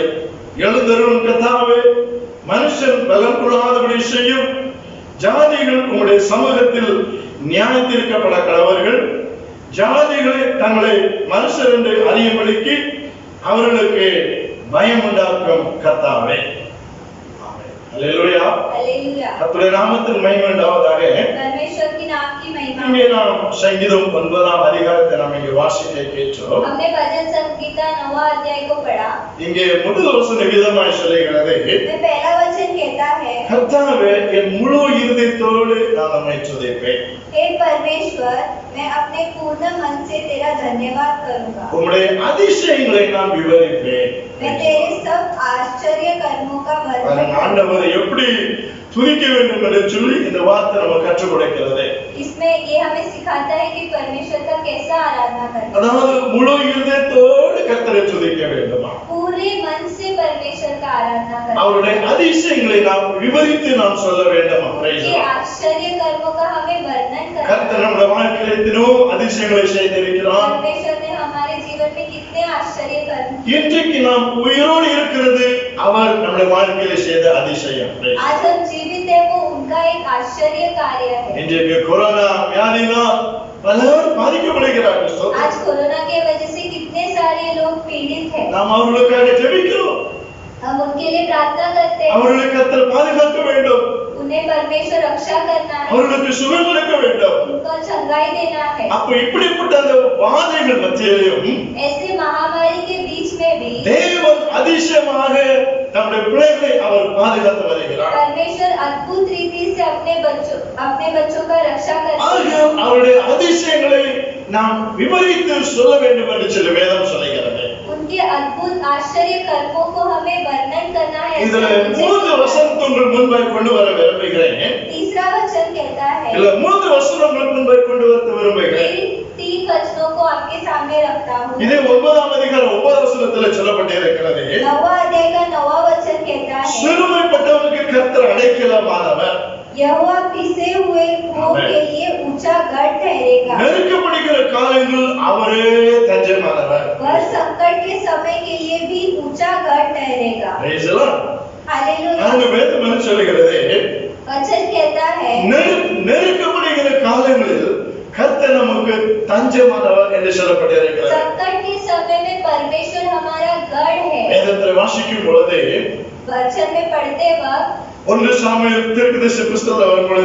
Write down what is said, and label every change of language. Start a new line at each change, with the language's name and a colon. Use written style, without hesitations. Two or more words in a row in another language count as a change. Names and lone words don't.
Tamil: எழுந்தருளும் கர்த்தாவே, மனுஷன் பலன் கொள்ளாதபடி செய்யும் ஜாதிகள் உங்களுடைய சமூகத்தில் நியாயத்தீர்க்கப்பட கடவர்கள்। ஜாதிகளை தங்களை மனுஷர் என்று அறியும்படிக்கு அவர்களுக்கு பயம் உண்டாக்கும் கர்த்தாவே। அல்லேலூயா,
Hindi: हालेलुया।
Tamil: கர்த்தருடைய நாமத்தின் மகிமை உண்டாவதாக।
Hindi: परमेश्वर की नाम की महिमा।
Tamil: இங்கே நாம் சங்கீதம் 9ஆம் அதிகாரத்தை நாம் இங்கே வாசிக்க கேட்டோம்।
Hindi: हमने भजन संगीता 9वां अध्याय को पढ़ा।
Tamil: இங்கே முதல் வசனம் விதமாய் சொல்லுகிறது,
Hindi: में पहला वचन कहता है,
Tamil: கர்த்தாவே என் முழு இருதயத்தோடு நான் உம்மை துதிப்பேன்।
Hindi: हे परमेश्वर, मैं अपने पूर्ण मन से तेरा धन्यवाद करूंगा।
Tamil: உம்முடைய அதிசயங்களை நான் விவரிப்பேன்।
Hindi: मैं तेरे सब आश्चर्य कर्मों का वर्णन
Tamil: ஆண்டவர் எப்படி துதிக்க வேண்டும் என்று சொல்லி இந்த வார்த்தை நமக்கு கற்றுக் கொடுக்கிறது।
Hindi: इसमें ये हमें सिखाता है कि परमेश्वर का कैसा आराधना करना।
Tamil: அதாவது முழு இருதயத்தோடு கர்த்தரை துதிக்க வேண்டுமா,
Hindi: पूरे मन से परमेश्वर का आराधना करना।
Tamil: அவருடைய அதிசயங்களை நாம் விவரித்து நாம் சொல்ல வேண்டுமா।
Hindi: ये आश्चर्य कर्मों का हमें वर्णन करना।
Tamil: கர்த்தர் நம்முடைய வாழ்க்கையில் எத்தனையோ அதிசயங்களை செய்திருக்கிறார்।
Hindi: परमेश्वर ने हमारे जीवन में कितने आश्चर्य कर्म किए।
Tamil: இன்றைக்கு நாம் உயிரோடு இருக்கிறது அவர் நம்முடைய வாழ்க்கையில் செய்த அதிசயம்।
Hindi: आज हम जीवित है, वो उनका एक आश्चर्य कार्य है।
Tamil: இன்றைக்கு கொரோனா வியாதினால் பலர் பாதிக்கப்படுகிறார்கள்।
Hindi: आज कोरोना के वजह से कितने सारे लोग पीड़ित हैं।
Tamil: நாம் அவர்களுக்காக ஜெபிக்கிறோம்,
Hindi: हम उनके लिए प्रार्थना करते हैं।
Tamil: அவர்களை கர்த்தர் பாதுகாக்க வேண்டும்।
Hindi: उन्हें परमेश्वर रक्षा करना है,
Tamil: அவர்களுக்கு சுகம் கொடுக்க வேண்டும்.
Hindi: उनको चंगाई देना है।
Tamil: அப்ப இப்படிப்பட்ட அந்த வாதைகள் மத்தியிலும்
Hindi: ऐसे महामारी के बीच में भी
Tamil: தேவன் அதிசயமாக நம்முடைய பிள்ளைகளை அவர் பாதுகாத்து வருகிறார்.
Hindi: परमेश्वर अद्भुत रीति से अपने बच्चों का रक्षा करते हैं।
Tamil: ஆகையால் அவருடைய அதிசயங்களை நாம் விவரித்து சொல்ல வேண்டும் என்று சொல்லி வேதம் சொல்லுகிறது.
Hindi: उनके अद्भुत आश्चर्य कर्मों को हमें वर्णन करना है।
Tamil: இதுல 3 வசனங்கள் முன்பாய் கொண்டு வர விரும்புகிறேன்.
Hindi: तीसरा वचन कहता है,
Tamil: இல்ல 3 வசனங்கள் முன்பாய் கொண்டு வர விரும்புகிறேன்.
Hindi: 3 वचनों को आपके सामने रखता हूँ।
Tamil: இது 9ஆம் அதிகாரம் 9ஆம் வசனத்தில் சொல்லப்பட்டிருக்கிறது.
Hindi: 9वां अध्याय का 9वां वचन कहता है,
Tamil: சிறுமைப்பட்டவனுக்கு கர்த்தர் அடைக்கலமானவர்.
Hindi: यहोवा पिसे हुए के लिए ऊंचा गढ़ ठहरेगा।
Tamil: நெருக்கப்படுகிற காலங்களில் அவரே தஞ்சமானவர்.
Hindi: वह संकट के समय के लिए भी ऊंचा गढ़ ठहरेगा।
English: Praise the Lord.
Hindi: हालेलुया।
Tamil: அங்க வேதம் என்ன சொல்லுகிறது?
Hindi: वचन कहता है,
Tamil: நெருக்கப்படுகிற காலங்களில் கர்த்தர் நமக்கு தஞ்சமானவர் என்று சொல்லப்பட்டிருக்கிறது.
Hindi: संकट के समय में परमेश्वर हमारा गढ़ है।
Tamil: வேதத்தை வாசிக்கும் பொழுது
Hindi: वचन में पढ़ते वक्त
Tamil: 1 சாமுவேல் தீர்க்கதரிசி புத்தகத்தில் வரும் பொழுது